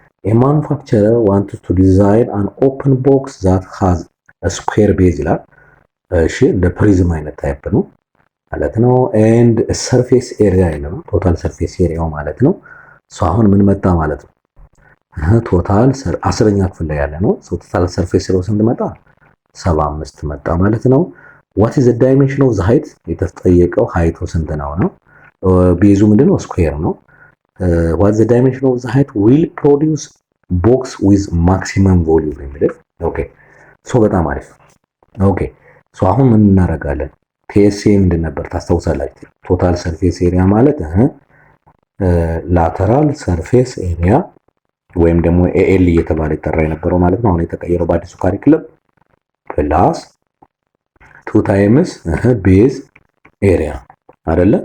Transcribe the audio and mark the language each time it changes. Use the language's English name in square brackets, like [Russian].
[English] a manufacturer wants to design an open box that has a square base [Amharic] ይላል። እሺ እንደ ፕሪዝም አይነት ታይፕ ነው ማለት ነው። [English] and surface area [Amharic] ነው ቶታል ሰርፌስ ኤሪያው ማለት ነው። አሁን ምን መጣ ማለት ነው? ቶታል 10ኛ ክፍል ላይ ያለ ነው። ቶታል ሰርፌስ ኤሪያው ስንት መጣ? [English] 75 [Amharic] መጣ ማለት ነው። [English] what is the dimension of the height? [Amharic] የተጠየቀው ሃይቱ ስንት ነው ነው። ቤዙ ምንድነው? ስኩዌር ነው። [English] what is the dimension of the height will produce box with maximum volume [Amharic] የሚለው። ኦኬ በጣም አሪፍ። ኦኬ አሁን ምን እናደርጋለን? ቲኤስኤ ምንድን ነበር ታስታውሳላችሁ? ቶታል ሰርፌስ ኤሪያ ማለት ላተራል ሰርፌስ ኤሪያ ወይም ደግሞ ኤኤል እየተባለ ይጠራ የነበረው ማለት ነው። አሁን የተቀየረው በአዲሱ ካሪኩለም ፕላስ 2 ታይምስ ቤዝ ኤሪያ አይደለ?